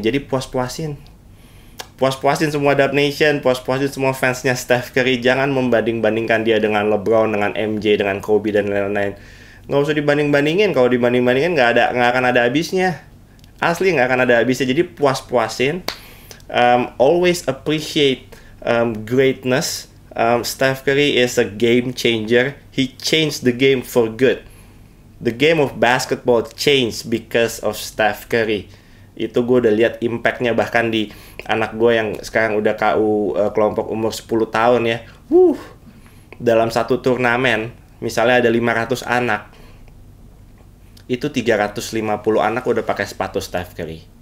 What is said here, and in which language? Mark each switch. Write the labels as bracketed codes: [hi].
[id] Jadi puas-puasin semua Dub Nation, puas-puasin semua fansnya Steph Curry. Jangan membanding-bandingkan dia dengan LeBron, dengan MJ, dengan Kobe, dan lain-lain. Nggak usah dibanding-bandingin. Kalau dibanding-bandingin nggak akan ada habisnya. Asli nggak akan ada habisnya. Jadi puas-puasin. [en] Always appreciate greatness. Steph Curry is a game changer. He changed the game for good. The game of basketball changed because of Steph Curry. [id] Itu gue udah lihat impactnya bahkan di anak gue yang sekarang udah KU kelompok umur 10 tahun ya. Dalam satu turnamen, misalnya ada 500 anak, itu 350 anak udah pakai sepatu Steph Curry.